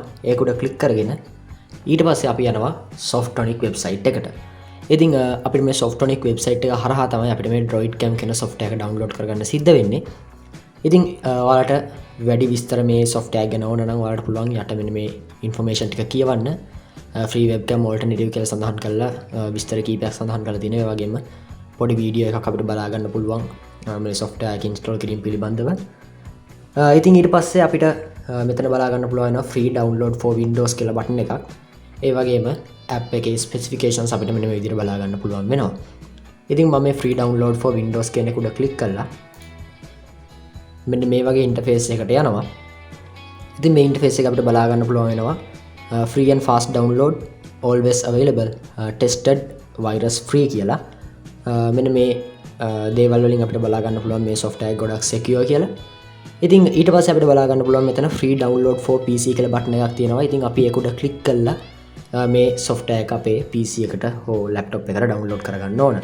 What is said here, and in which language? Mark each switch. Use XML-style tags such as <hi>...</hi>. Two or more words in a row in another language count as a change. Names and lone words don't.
<si>ඒක උඩ ක්ලික් කරගෙන ඊට පස්සේ අපි යනවා Softonic website එකට. ඉතින් අපිට මේ Softonic website එක හරහා තමයි අපිට මේ Droid Cam කියන software එක download කරගන්න සිද්ධ වෙන්නේ. ඉතින් ඔයාලට වැඩි විස්තර මේ software ගැන ඕන නම් ඔයාලට පුළුවන් යට මෙන්න මේ information ටික කියවන්න.</si> <en>free webcam alternative</en> <si>කියලා සඳහන් කරලා විස්තර කීපයක් සඳහන් කරලා තියෙනවා. ඒ වගේම පොඩි වීඩියෝ එකක් අපිට බලා ගන්න පුළුවන් මේ software එක install කිරීම පිළිබඳව. ඉතින් ඊට පස්සේ අපිට මෙතන බලා ගන්න පුළුවන් වෙනවා</si> <en>free download for windows</en> <si>කියලා බටන් එකක්. ඒ වගේම app එකේ specifications අපිට මෙන්න මේ විදිහට බලා ගන්න පුළුවන් වෙනවා. ඉතින් මම මේ</si> <en>free download for windows</en> <si>කියන එක උඩ click කළා. මෙන්න මේ වගේ ඉන්ටර්ෆේස් එකකට යනවා. ඉතින් මේ ඉන්ටර්ෆේස් එක අපිට බලා ගන්න පුළුවන් වෙනවා</si> <en>free and fast download always available tested virus free</en> <si>කියලා. මෙන්න මේ දේවල් වලින් අපිට බලා ගන්න පුළුවන් මේ software එක ගොඩක් secure කියලා. ඉතින් ඊට පස්සේ අපිට බලා ගන්න පුළුවන් මෙතන</si> <en>free download for PC</en> <si>කියලා බටන් එකක් තියෙනවා. ඉතින් අපි ඒක උඩ click කළා මේ software එක අපේ PC එකට හෝ laptop එකට download කරගන්න ඕන.</si>